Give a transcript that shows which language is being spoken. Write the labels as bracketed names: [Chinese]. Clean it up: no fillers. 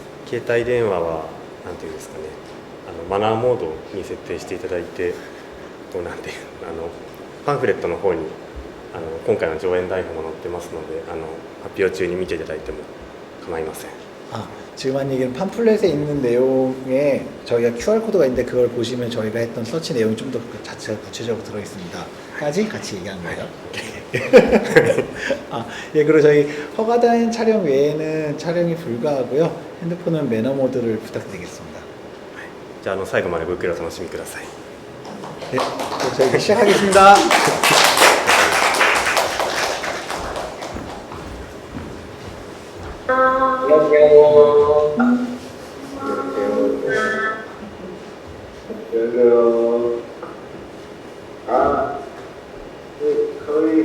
[Japanese] 携帯電話はなんていうんですかね、マナーモードに設定していただいて、なんてパンフレットの方に今回の上演台本も載ってますので、発表中に見ていただいても構いません。 [Korean] 지금 한 얘기는 팜플렛에 있는 내용에 저희가 QR코드가 있는데 그걸 보시면 저희가 했던 서치 내용이 좀 더 자체가 구체적으로 들어있습니다. 까지 같이 얘기한 거예요. 예, 그리고 저희 허가된 촬영 외에는 촬영이 불가하고요. 핸드폰은 매너 모드를 부탁드리겠습니다. [Japanese] じゃあ、最後までごゆっくりお楽しみください。 [Korean] 네, 저희 시작하겠습니다. 안녕하세요. 안녕하세요.